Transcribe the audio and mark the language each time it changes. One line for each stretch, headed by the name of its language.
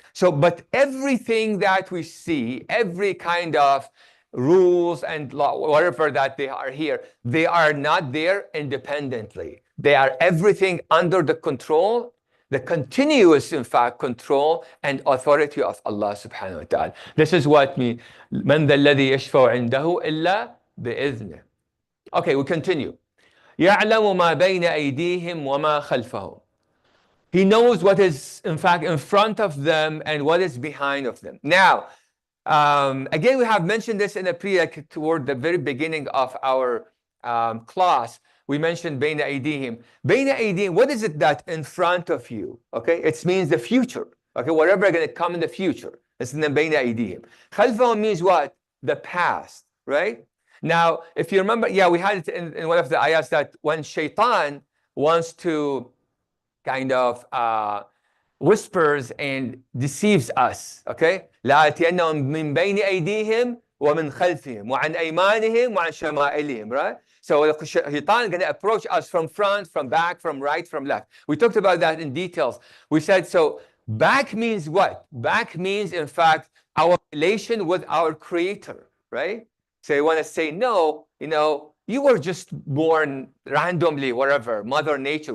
English: So, but everything that we see, every kind of rules and law, whatever that they are here, they are not there independently. They are everything under the control, the continuous, in fact, control and authority of Allah subhanahu wa ta'ala.
Arabic: This is what means, مَنْ ذَا الَّذِي يَشْفَعُ عِنْدَهُ إِلَّا بِإِذْنِهِ. Okay, we continue. يَعْلَمُ مَا بَيْنَ أَيْدِيهِمْ وَمَا خَلْفَهُمْ.
English: He knows what is, in fact, in front of them and what is behind of them. Now, again, we have mentioned this in toward the very beginning of our class. We mentioned بين أيديهم. بين أيديهم, what is it that in front of you? Okay, it means the future. Okay, whatever is going to come in the future. It's in the بين أيديهم. خلفهم means what? The past, right? Now, if you remember, yeah, we had it in one of the ayahs that when shaitan wants to kind of whispers and deceives us, okay?
Arabic: لا يأتينهم من بين أيديهم ومن خلفهم وعن أيمانهم وعن شمائلهم, right?
English: So the shaitan is going to approach us from front, from back, from right, from left. We talked about that in details. We said, so back means what? Back means, in fact, our relation with our creator, right? So you want to say, no, you were just born randomly, whatever, Mother Nature.